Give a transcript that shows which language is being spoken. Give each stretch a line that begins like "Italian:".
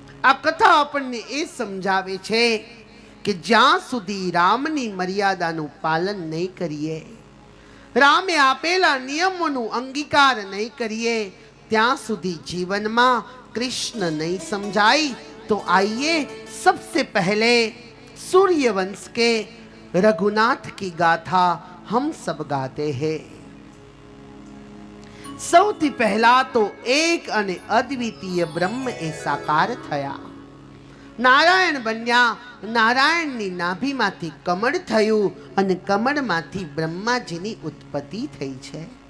Gujarati: આ કથા આપણને એ સમજાવે છે કે જ્યાં સુધી રામની મર્યાદાનું પાલન નહીં કરીએ, રામે આપેલા નિયમોનું અંગીકાર નહીં કરીએ, ત્યાં સુધી જીવનમાં કૃષ્ણ નહીં સમજાય.
Hindi: तो आइए सबसे पहले सूर्यवंश के रघुनाथ की गाथा हम सब गाते हैं.
Gujarati: સૌથી પહેલા તો એક અને અદ્વિતીય બ્રહ્મ એ સાકાર થયા. નારાયણ બન્યા. નારાયણની નાભીમાંથી કમળ થયું અને કમળમાંથી બ્રહ્માજીની ઉત્પત્તિ થઈ છે.